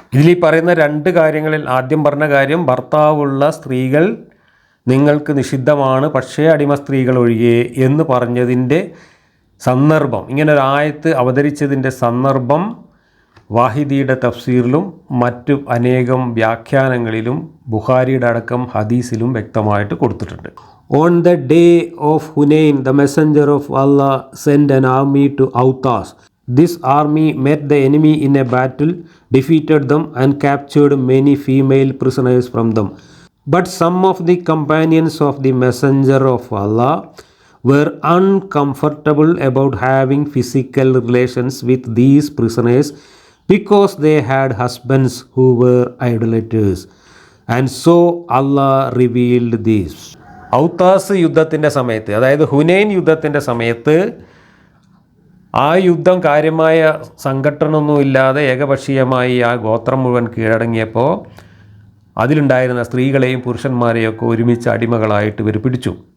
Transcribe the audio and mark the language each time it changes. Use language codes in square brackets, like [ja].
[ml] ഇതിൽ ഈ പറയുന്ന 2 കാര്യങ്ങളിൽ ആദ്യം പറഞ്ഞ കാര്യം ഭർത്താവുള്ള സ്ത്രീകൾ നിങ്ങൾക്ക് നിഷിദ്ധമാണ് പക്ഷേ അടിമ സ്ത്രീകൾ ഒഴികെ എന്ന് പറഞ്ഞതിൻ്റെ സന്ദർഭം, ഇങ്ങനൊരു ആയത്ത് അവതരിച്ചതിൻ്റെ സന്ദർഭം വാഹിദിയുടെ തഫ്സീറിലും മറ്റു അനേകം വ്യാഖ്യാനങ്ങളിലും ബുഖാരിയുടെ അടക്കം ഹദീസിലും വ്യക്തമായിട്ട് കൊടുത്തിട്ടുണ്ട്. [en] On the day of Hunayn the messenger of Allah send an army to Autas. This army met the enemy in a battle, defeated them and captured many female prisoners from them. But some of the companions of the messenger of Allah were uncomfortable about having physical relations with these prisoners because they had husbands who were idolaters. And so Allah revealed this. [ml] ഔത്താസ് യുദ്ധത്തിൻ്റെ സമയത്ത്, അതായത് ഹുനൈൻ യുദ്ധത്തിൻ്റെ സമയത്ത്, ആ യുദ്ധം കാര്യമായ സംഘട്ടനമൊന്നുമില്ലാതെ ഏകപക്ഷീയമായി ആ ഗോത്രം മുഴുവൻ കീഴടങ്ങിയപ്പോൾ അതിലുണ്ടായിരുന്ന സ്ത്രീകളെയും പുരുഷന്മാരെയും ഒക്കെ ഒരുമിച്ച് അടിമകളായിട്ട് ഇവർ പിടിച്ചു.